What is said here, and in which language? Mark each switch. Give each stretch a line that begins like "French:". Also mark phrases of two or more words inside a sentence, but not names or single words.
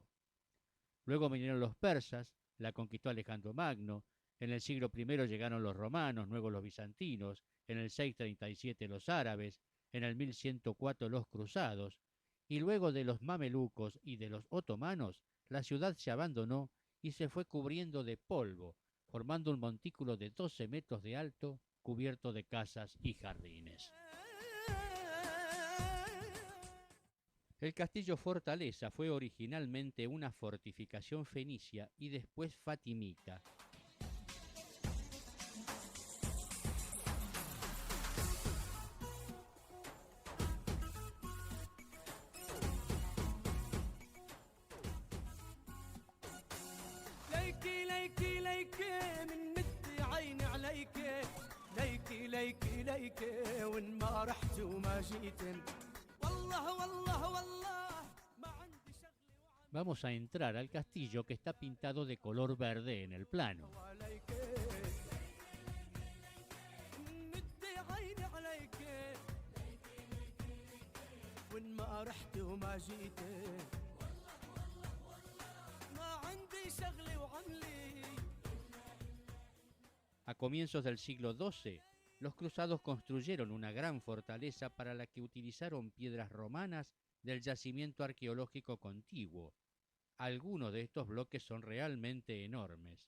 Spanish: Luego vinieron los persas, la conquistó Alejandro Magno, en el siglo I llegaron los romanos, luego los bizantinos, en el 637 los árabes, en el 1104 los cruzados, y luego de los mamelucos y de los otomanos, la ciudad se abandonó y se fue cubriendo de polvo, formando un montículo de 12 metros de alto, cubierto de casas y jardines. El castillo fortaleza fue originalmente una fortificación fenicia y después fatimita.
Arabic: ليكي ليكي ليكي من مدي عيني عليكي ليكي ليكي ليكي وين ما رحت وما جيتن والله والله والله ما عندي شغلي
Spanish: Vamos a entrar al castillo que está pintado de color verde en el plano.
Arabic: وعليكي من مدي عيني عليكي وين ما رحت وما جيتن ما عندي شغلي وعملي.
Spanish: A comienzos del siglo XII, los cruzados construyeron una gran fortaleza para la que utilizaron piedras romanas del yacimiento arqueológico contiguo. Algunos de estos bloques son realmente enormes.